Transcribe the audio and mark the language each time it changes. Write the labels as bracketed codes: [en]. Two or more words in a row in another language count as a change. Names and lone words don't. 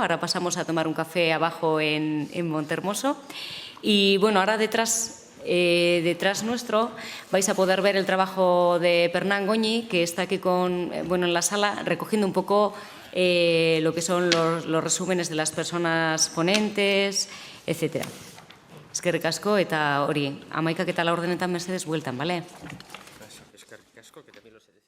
[es] Ahora pasamos a tomar un café abajo en Montehermoso. Y bueno, ahora detrás nuestro vais a poder ver el trabajo de Pernán Goñi, que está aquí en la sala, recogiendo un poco lo que son los resúmenes de las personas ponentes, etc. [eu] Eskerrik asko eta hori, 11 eta 4 mesedes bueltan, bale? Eskerrik asko, [es] que también